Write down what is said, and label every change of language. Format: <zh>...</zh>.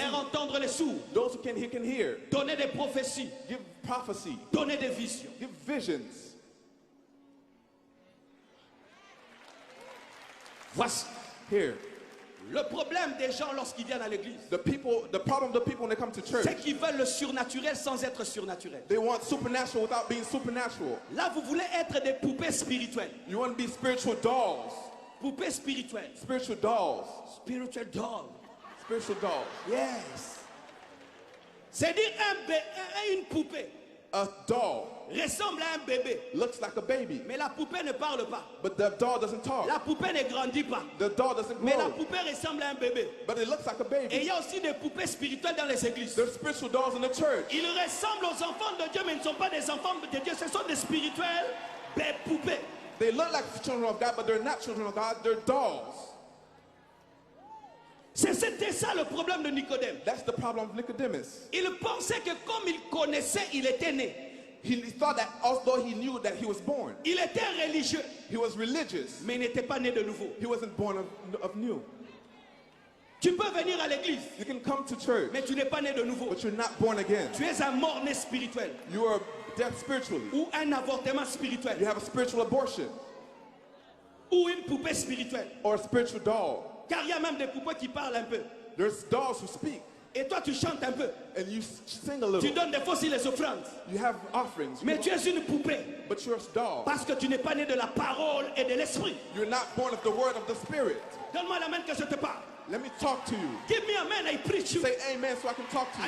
<fr>faire entendre les sourds,</fr> <en>Those who he can hear.</en> <fr>donner des prophéties,</fr> <en>Give prophecy.</en> <fr>donner des visions.</fr> <en>Give visions.</en> <fr>Voici</fr> <en>Here.</en> <fr>le problème des gens lorsqu'ils viennent à l'église.</fr> <en>The problem of the people when they come to church,</en> <fr>C'est qu'ils veulent le surnaturel sans être surnaturel.</fr> <en>they want supernatural without being supernatural.</en> <fr>Là, vous voulez être des poupées spirituelles.</fr> <en>You want to be spiritual dolls.</en> <fr>Poupées spirituelles.</fr> <en>Spiritual dolls. Spiritual doll. Spiritual dolls. Yes.</en> <fr>C'est dire une poupée</fr> <en>A doll</en> <fr>ressemble à un bébé,</fr> <en>looks like a baby,</en> <fr>mais la poupée ne parle pas.</fr> <en>but the doll doesn't talk.</en> <fr>La poupée ne grandit pas,</fr> <en>The doll doesn't</en> <fr>mais la</fr> <en>grow,</en> <fr>poupée ressemble à un bébé.</fr> <en>but it looks like a</en> <fr>Et il</fr> <en>baby.</en> <fr>y a aussi des poupées spirituelles dans les églises.</fr> <en>There's spiritual dolls in the church.</en> <fr>Ils ressemblent aux enfants de Dieu, mais ils ne sont pas des enfants de Dieu. Ce sont des spirituels, des poupées.</fr> <en>They look like children of God, but they're not children of God. They're dolls.</en> <fr>C'était ça le problème de Nicodème.</fr> <en>That's the problem of Nicodemus.</en> <fr>Il pensait que comme il connaissait, il était né.</fr> <en>He thought that although he knew that he was born,</en> <fr>Il était religieux,</fr> <en>he was religious.</en> <fr>mais il n'était pas né de nouveau.</fr> <en>He wasn't born of new.</en> <fr>Tu peux venir à l'église,</fr> <en>You can come to church,</en> <fr>mais tu n'es pas né de nouveau.</fr> <en>but you're not born again.</en> <fr>Tu es un mort-né spirituel</fr> <en>You are dead spiritually.</en> <fr>ou un avortement spirituel</fr> <en>You have a spiritual abortion</en> <fr>ou une poupée spirituelle.</fr> <en>or a spiritual doll.</en> <fr>Car il y a même des poupées qui parlent un peu.</fr> <en>There's dolls who speak</en> <fr>Et toi, tu chantes un peu.</fr> <en>and you sing a</en> <fr>Tu</fr> <en>little.</en> <fr>donnes des fois aussi les offrandes.</fr> <en>You have offerings,</en> <fr>Mais tu es une poupée</fr> <en>but you're a doll.</en> <fr>parce que tu n'es pas né de la parole et de l'esprit.</fr> <en>You're not born of the word of the spirit.</en> <fr>Donne-moi la main que je te parle.</fr> <en>Let me talk to you. Give me a man, I preach you. Say amen so I can talk to you.</en>